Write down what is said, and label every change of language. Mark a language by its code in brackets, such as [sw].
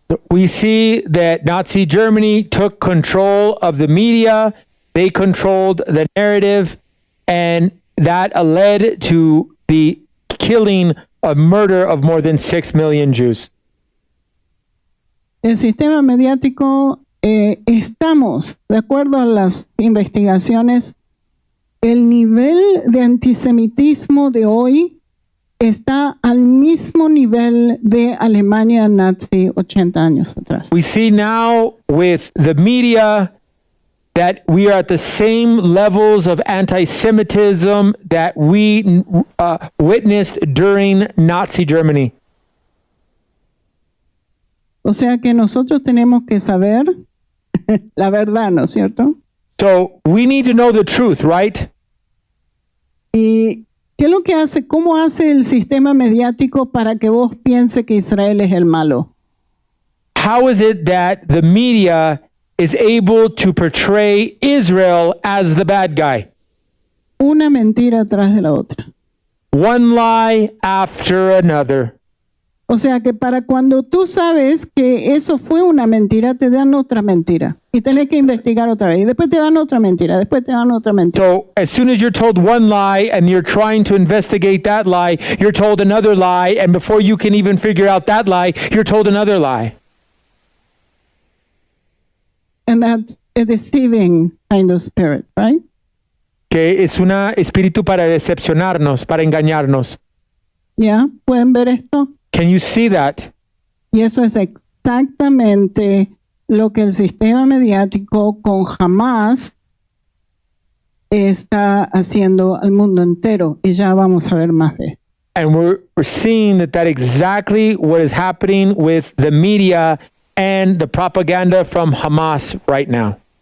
[en] We see that Nazi Germany took control of the media, they controlled the narrative, and that led to the killing of murder of more than 6 million Jews. [es] El sistema mediático, estamos, de acuerdo a las investigaciones, el nivel de antisemitismo de hoy está al mismo nivel de Alemania nazi 80 años atrás. [en] We see now with the media that we are at the same levels of anti-Semitism that we witnessed during Nazi Germany. [es] O sea que nosotros tenemos que saber la verdad, ¿no es cierto? [en] So we need to know the truth, right? [es] Y ¿qué es lo que hace? ¿Cómo hace el sistema mediático para que vos piense que Israel es el malo? [en] How is it that the media is able to portray Israel as the bad guy? [es] Una mentira atrás de la otra. [en] One lie after another. [es] O sea que para cuando tú sabes que eso fue una mentira, te dan otra mentira. Y tenés que investigar otra vez. Y después te dan otra mentira. Después te dan otra mentira. [en] So as soon as you're told one lie and you're trying to investigate that lie, you're told another lie. And before you can even figure out that lie, you're told another lie. And that's a deceiving kind of spirit, right? [es] Que es un espíritu para decepcionarnos, para engañarnos. ¿Ya? ¿Pueden ver esto? [en] Can you see that? [es] Y eso es exactamente lo que el sistema mediático con Hamas está haciendo al mundo entero. Y ya vamos a ver más de esto. [en] And we're seeing that exactly what is happening with the media and the propaganda from Hamas right now.